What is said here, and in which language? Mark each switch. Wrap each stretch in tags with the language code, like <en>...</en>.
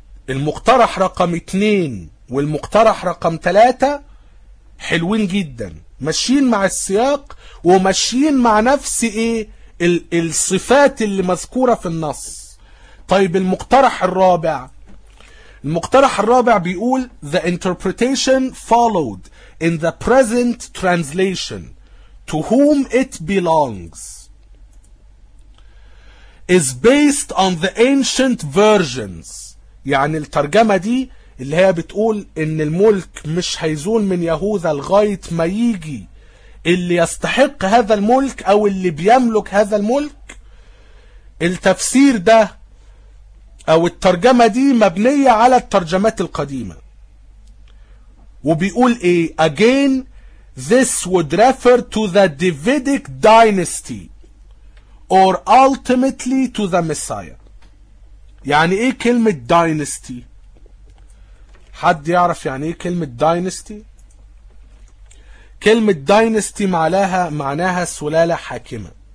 <ar>المقترح رقم 2 والمقترح رقم 3 حلوين جدا، ماشيين مع السياق وماشيين مع نفس ايه الصفات اللي مذكورة في النص. طيب المقترح الرابع، المقترح الرابع بيقول</ar> <en>the interpretation followed in the present translation to whom it belongs is based on the ancient versions.</en> <ar>يعني الترجمة دي اللي هي بتقول ان الملك مش هيزول من يهوذا لغاية ما يجي اللي يستحق هذا الملك او اللي بيملك هذا الملك، التفسير ده او الترجمة دي مبنية على الترجمات القديمة. وبيقول ايه؟</ar> <en>again this would refer to the Davidic dynasty or ultimately to the Messiah.</en> <ar>يعني ايه كلمة dynasty؟ حد يعرف يعني ايه كلمة dynasty؟ كلمة dynasty معناها سلالة حاكمة.</ar>